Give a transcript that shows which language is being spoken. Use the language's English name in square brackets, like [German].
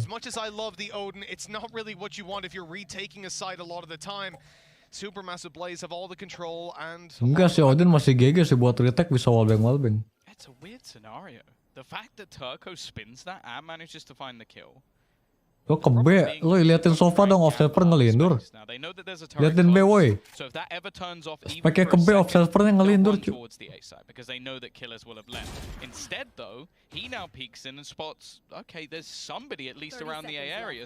[English] As much as I love the Odin, it's not really what you want if you're retaking a side a lot of the time. Supermassive Blaze have all the control and [Indonesian] Enggak sih Odin masih GG sih buat retake bisa wallbang. [English] It's a weird scenario. The fact that Turco spins that and manages to find the kill. [Indonesian] Lo ke B, lo liatin sofa dong, observer ngelindur. Liatin B woi. Pakai ke B, observernya ngelindur cuy. [English] Because they know that killers will have left. Instead though, he now peeks in and spots, okay, there's somebody at least around the A area.